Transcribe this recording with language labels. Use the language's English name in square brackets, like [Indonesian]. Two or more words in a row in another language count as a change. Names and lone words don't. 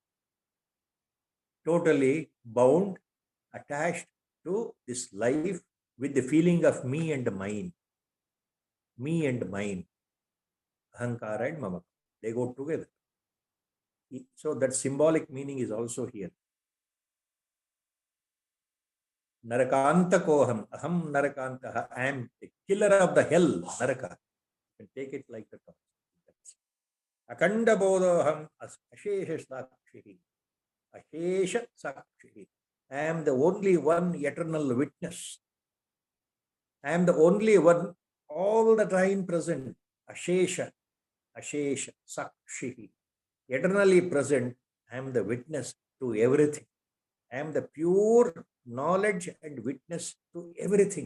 [English] Totally bound, attached to this life with the feeling of me and mine. Me and mine. Ahankara and Mamaka. They go together. So that symbolic meaning is also here. [Sanskrit] Narakantakoham. Aham narakantaha. [English] I am the killer of the hell. Naraka. You can take it like that. [Sanskrit] Akanda bodhoham ashesha sakshihi. Ashesha sakshihi. [English] I am the only one eternal witness. I am the only one all the time present. [Sanskrit] Ashesha sakshihi. [English] Eternally present. I am the witness to everything. I am the pure knowledge and witness to everything.